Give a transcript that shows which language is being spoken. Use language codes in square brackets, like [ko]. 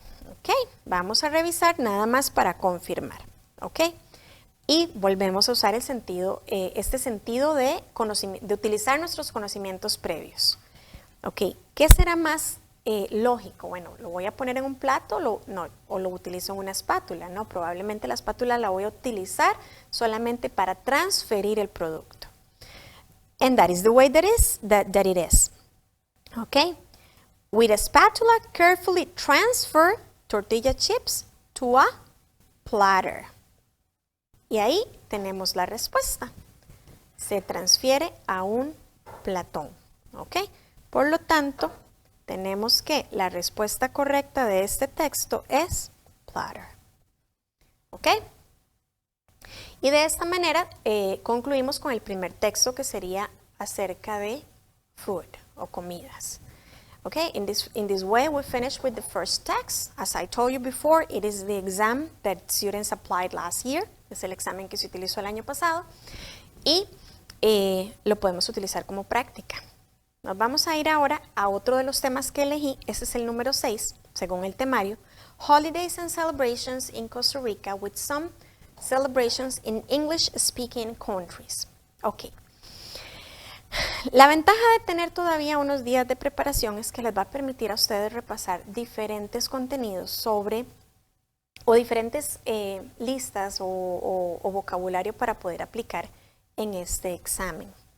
[es] Ok, vamos a revisar nada más para confirmar, ok, y volvemos a usar el sentido, este sentido de utilizar nuestros conocimientos previos. Ok, ¿qué será más lógico? Bueno, ¿lo voy a poner en un plato o lo utilizo en una espátula? No, probablemente la espátula la voy a utilizar solamente para transferir el producto. [en] And that is the way that it is. Ok, with a spatula, carefully transfer tortilla chips to a platter. [es] Y ahí tenemos la respuesta. Se transfiere a un platón. ¿Ok? Por lo tanto, tenemos que la respuesta correcta de este texto es platter. ¿Ok? Y de esta manera concluimos con el primer texto, que sería acerca de food o comidas. [en] Okay, in this way we finish with the first text. As I told you before, it is the exam that students applied last year. [es] Es el examen que se utilizó el año pasado y lo podemos utilizar como práctica. Nos vamos a ir ahora a otro de los temas que elegí. Este es el número 6, según el temario. [en] Holidays and celebrations in Costa Rica with some celebrations in English-speaking countries. Okay. [es] La ventaja de tener todavía unos días de preparación es que les va a permitir a ustedes repasar diferentes contenidos sobre, o diferentes listas o vocabulario para poder aplicar en este examen.